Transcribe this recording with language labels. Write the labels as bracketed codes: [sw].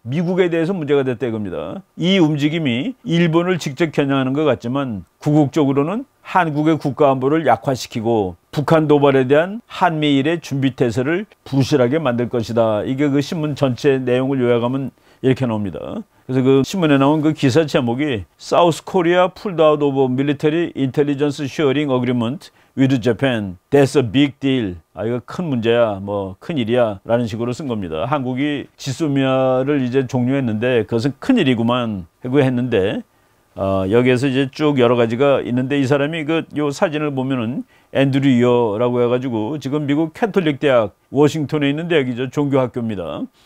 [ko] 미국에 대해서 문제가 됐다 이겁니다. 이 움직임이 일본을 직접 겨냥하는 것 같지만 궁극적으로는 한국의 국가안보를 약화시키고 북한 도발에 대한 한미일의 준비태세를 부실하게 만들 것이다. 이게 그 신문 전체 내용을 요약하면 이렇게 나옵니다. 그래서 그 신문에 나온 그 기사 제목이 [en] South Korea pulled out of military intelligence sharing agreement with Japan. That's a big deal. [ko] 이거 큰 문제야, 큰 일이야 라는 식으로 쓴 겁니다. 한국이 지소미아를 이제 종료했는데 그것은 큰 일이구만 하고 했는데 여기에서 이제 쭉 여러 가지가 있는데 이 사람이 요 사진을 보면은 앤드류 이어라고 해가지고 지금 미국 캐톨릭 대학 워싱턴에 있는 대학이죠. 종교학교입니다.